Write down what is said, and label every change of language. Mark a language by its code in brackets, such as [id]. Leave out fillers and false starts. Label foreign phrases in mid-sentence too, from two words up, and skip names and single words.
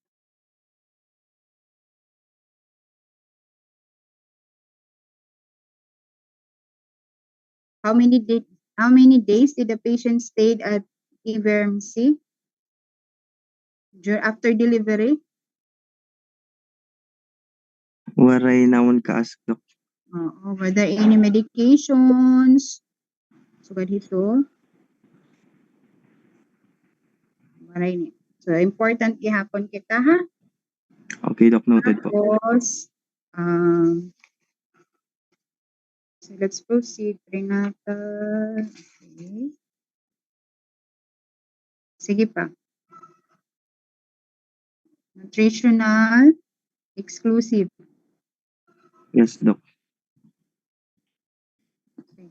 [en] How many days did the patient stayed at emergency after delivery? [war] Waray naon ka-ask, Doc. [en] Were there any medications? [war] Sugad ito. Maray ni. So, important ihapon kita, ha? [en] Okay, Doc, noted po. Tapos, so let's proceed. Prenatal. Okay. Sige pa. Nutritional. Exclusive. Yes, Doc. Sige.